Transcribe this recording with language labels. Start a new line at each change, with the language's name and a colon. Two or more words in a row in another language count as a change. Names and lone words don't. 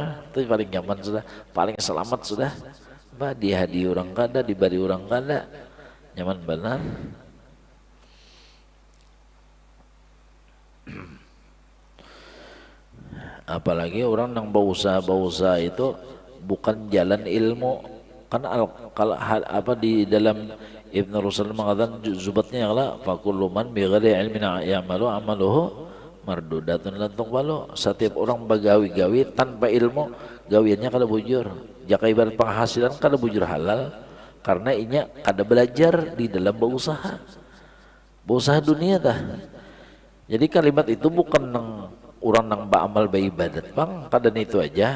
Banjar: Itu paling nyaman sudah, paling selamat sudah. Bah dihadi orang kada, diberi orang kada, nyaman benar. Apalagi orang nang berusaha itu bukan jalan ilmu.
Indonesian: Kan kalau apa di dalam Ibn Rushd mengatakan zubatnya adalah
Arabic: فكل من بغير علم يعمل أعماله مردودة لا تقبل.
Banjar: Setiap orang begawi-gawi tanpa ilmu, gawiannya kada bujur. Jaka ibarat penghasilan kada bujur halal karena inya kada belajar di dalam berusaha. Berusaha dunia dah. Jadi kalimat itu bukan nang orang nang beramal beribadat bang, kada itu aja.